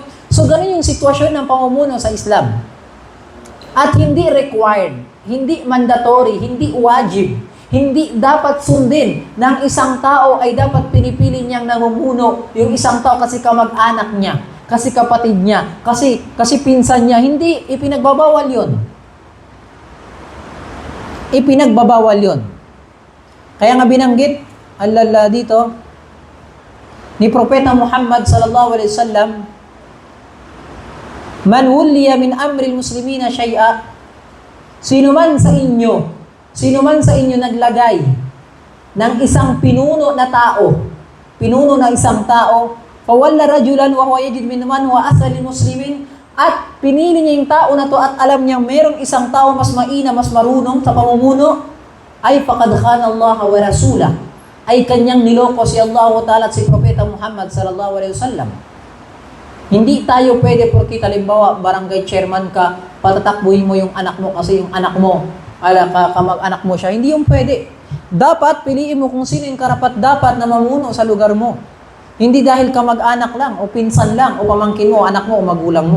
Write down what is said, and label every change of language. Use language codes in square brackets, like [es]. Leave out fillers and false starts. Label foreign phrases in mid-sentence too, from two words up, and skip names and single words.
[tl] So, ganun yung sitwasyon ng pamumuno sa Islam. At hindi required, hindi mandatory, hindi wajib, hindi dapat sundin ng isang tao ay dapat pinipili niyang namumuno yung isang tao kasi kamag-anak niya, kasi kapatid niya, kasi pinsan niya. Hindi, ipinagbabawal yun. Kaya nga binanggit dito ni Propeta Muhammad [ar] صلى الله عليه وسلم, من ولي من أمر المسلمين شيئا, [tl] sino man sa inyo naglagay ng isang pinuno na isang tao, [ar] فولى رجلا وهو يجد من هو أصلح للمسلمين, [tl] at pinili niya yung tao na to at alam niya merong isang tao mas maina, mas marunong sa pamumuno, ay [ar] فقد خان الله ورسوله, [tl] ay kanyang niloko si [ar] الله تعالى [tl] at si Propeta Muhammad [ar] صلى الله عليه وسلم. [tl] Hindi tayo pwede porque halimbawa barangay chairman ka, patatakbuhin mo yung anak mo kasi yung anak mo, kamag-anak mo siya. Hindi yung pwede. Dapat piliin mo kung sino yung karapat-dapat na mamuno sa lugar mo. Hindi dahil kamag-anak lang, o pinsan lang, o pamangkin mo, anak mo, o magulang mo.